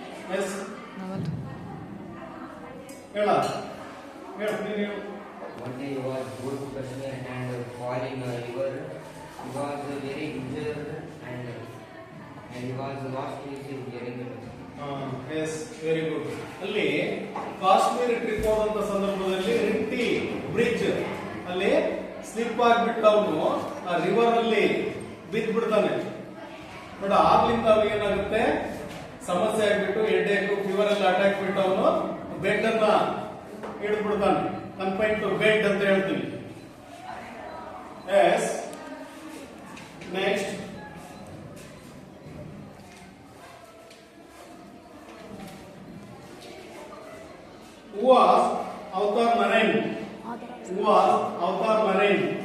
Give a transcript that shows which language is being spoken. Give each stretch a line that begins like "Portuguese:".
English: Yes.
Kannada: ಹೇಳ ನೀನು.
English: One day he was going to Kashmir and falling a river. He was very injured and he was lost his hearing. Yes very good.
Kannada: ಅಲ್ಲಿ Kashmir trip ಹೋದಂತ ಸಂದರ್ಭದಲ್ಲಿ ರಿಂಟಿ bridge ಅಲ್ಲಿ slip ಆಗಿಬಿಟ್ಟು ಅವನು ಆ river ಅಲ್ಲಿ ಬಿದ್ದು ಬಿಡ್ತಾನೆ. ಬಟ್ ಆಗ್ಲಿಂದ ಅವ್ರಿಗೆ ಏನಾಗುತ್ತೆ, ಸಮಸ್ಯೆ ಆಗ್ಬಿಟ್ಟು ಹೆಡ್ಏಕ್ ಫೀವರ್ ಎಲ್ಲ ಅಟ್ಯಾಕ್ ಬಿಟ್ಟು ಅವನು ಬೆಡ್ ಅನ್ನ ಹಿಡಿದು ಬಿಡ್ತಾನೆ.
English: confine to bed
Kannada: ಅಂತ ಹೇಳ್ತೀವಿ.
English: Yes next who was Avatar Narain? Who was Avatar Narain?